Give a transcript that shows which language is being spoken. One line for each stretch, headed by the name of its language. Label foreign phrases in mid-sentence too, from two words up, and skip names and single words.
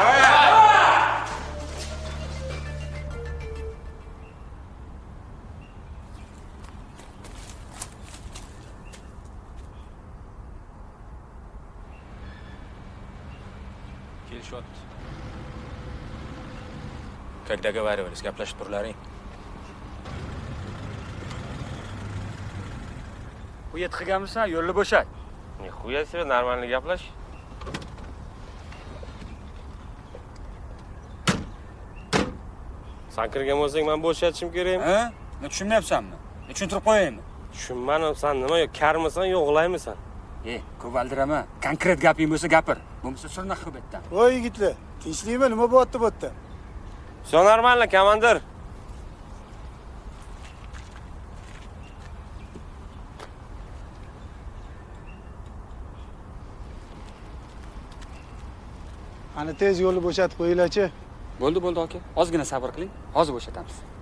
Uzbek: Kelishyapti.
Russian: Когда договаривались,
Uzbek: gaplashib turlaring. Uyat qilganmisan, yo'lni bo'shat.
Russian: Nixuya себе нормально gaplash.
Uzbek: Sen kirgan bo'lsang, men bo'shatishim kerakmi? Ha? Men tushunmayapsanmi? Men tushuntirib qo'yaymi? Tushunmadim, sen nima yo karmisan, yo g'ulaymisan? Ko'p aldirama. Konkret gaping bo'lsa gapir. Bo'lmasa surna qilib aytdim. Voy yigitlar, tinchlikmi? Nima bo'lyapti bu yerda?
Russian: Все нормально,
Uzbek: komandir. Ana tez yo'lni bo'shatib qo'yinglar-chi. Bo'ldi, aka. Ozgina sabr qiling. Hozir bo'shatamiz.